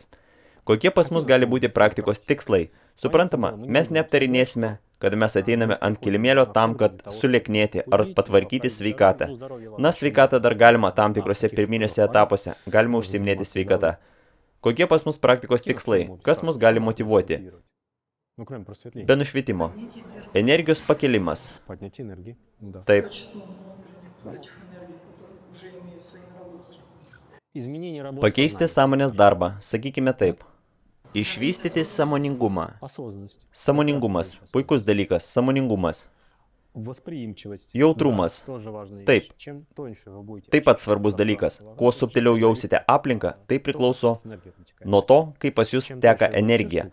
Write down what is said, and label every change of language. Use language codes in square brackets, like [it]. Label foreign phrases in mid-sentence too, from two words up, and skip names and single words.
[lt] Kokie pas mus gali būti praktikos tikslai? Suprantama, mes neaptarinėsime, kad mes ateiname ant kilimėlio tam, kad sulieknėti ar patvarkyti sveikatą. Na, sveikatą dar galima tam tikrose pirminiuose etapuose, galima užsiiminėti sveikatą. Kokie pas mus praktikos tikslai? Kas mus gali motyvuoti? Be nušvitimo. Energijos pakelimas. Taip. [ru] Качество этих энергий, которые уже имеются и наработаны. [lt] Pakeisti sąmonės darbą, sakykime taip. Išvystyti sąmoningumą. Sąmoningumas. Puikus dalykas. Sąmoningumas. Jautrumas. Taip. Taip pat svarbus dalykas. Kuo subtiliau jausite aplinką, tai priklauso nuo to, kaip pas jūs teka energija.